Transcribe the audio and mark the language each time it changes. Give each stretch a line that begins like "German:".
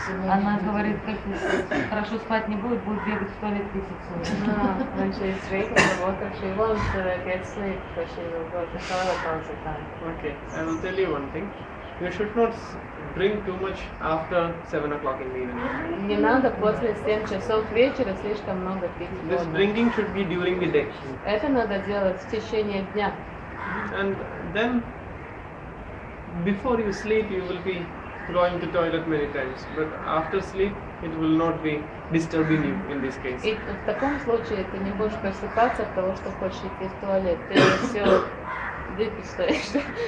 Russian: Она говорит, как хорошо спать не будет, будет бегать в туалет 30 минут.
English: When she's drinking the water, she won't get sleep, so she will go to toilet all the time. Okay, I will tell you one thing. You should not drink too much after 7 o'clock in the evening.
Russian: Не надо после 7 часов вечера слишком много пить
English: This
Russian: воду.
English: drinking should be during the day.
Russian: Это надо делать в течение дня.
English: And then before you sleep you will be going to toilet many times, but after sleep it will not be disturbing you in this case.
Russian: И в таком случае ты не будешь просыпаться от того, что хочешь идти в туалет. Ты все выписываешь.